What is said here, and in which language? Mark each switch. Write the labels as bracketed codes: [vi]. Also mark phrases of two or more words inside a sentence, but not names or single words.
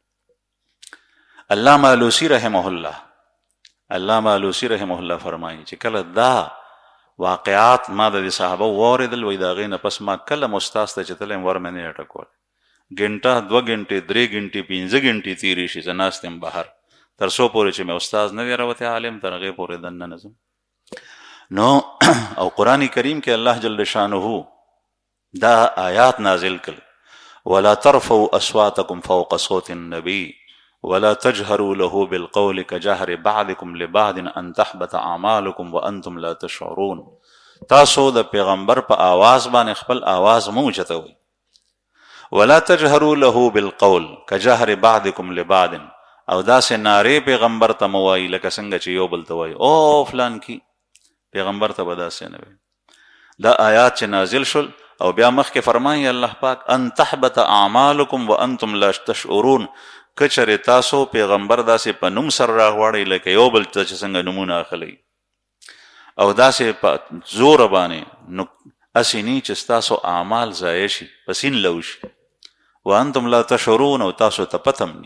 [ps] علامه علوسی [ar] رحمه الله [ps] فرمایي چې کله دا واقعات ما د صحابه واوریدل، وایي د هغې نه پس ما کله م استاد ته چې تلم ور مې نه ټکول. ګنټه 2 ګنټې 3 ګنټې 5 ګنټې تېرې شي زه ناست یم بهر، تر څو پورې چې مې استاد نه وي راوتی عالم، تر هغې پورې دننه نه ځم. نو او قرآن کریم کې الله [ar] جل شانه [ps] دا آیات نازل کړل، [ar] ولا ترفعوا اصواتکم فوق صوت النبي ولا تجهروا له بالقول كجهر بعضكم لبعض ان تحبط اعمالكم وانتم لا تشعرون. [ps] تاسو د پیغمبر په آواز باندې خپل آواز مو اوچتوئ. [ar] ولا تجهروا له بالقول كجهر بعضكم لبعض، [ps] او داسې نارې پیغمبر ته مو وایي لکه څنګه چې یو بل ته وایي او فلان کی، پیغمبر ته به داسې نه وایي. دا آیات چې نازل شول او بیا مخکې فرمایي الله پاک [ar] ان تحبط اعمالکم وانتم لا تشعرون، [ps] کچرې تاسو پیغمبر داسې په نوم سره راغواړئ لکه یو بل ته چې څنګه نومونه اخلئ، او داسې په زوره باندې، نو هسې نی چې ستاسو اعمال ضایع شي، په سین لو شي. [ar] وانتم لا تشعرون، [ps] او تاسو ته پته م ني.